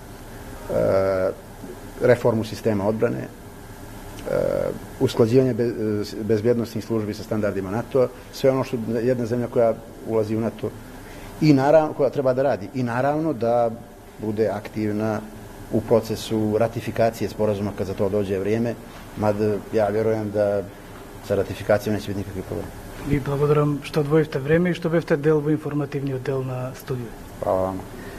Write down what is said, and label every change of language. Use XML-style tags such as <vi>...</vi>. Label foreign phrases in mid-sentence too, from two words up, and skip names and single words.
<sr>reformu sistema odbrane, usklađivanje bezbjednosnih službi sa standardima NATO-a, sve ono što jedna zemlja koja ulazi u NATO i naravno koja treba da radi i naravno da bude aktivna u procesu ratifikacije sporazuma kad za to dođe vrijeme, mada ja vjerujem da sa ratifikacijom neće biti nikakvi problem.</sr> <mk>Ви благодарам што одвоивте време и што бевте дел во информативниот дел на студио.</mk> <sr>Hvala vama.</sr>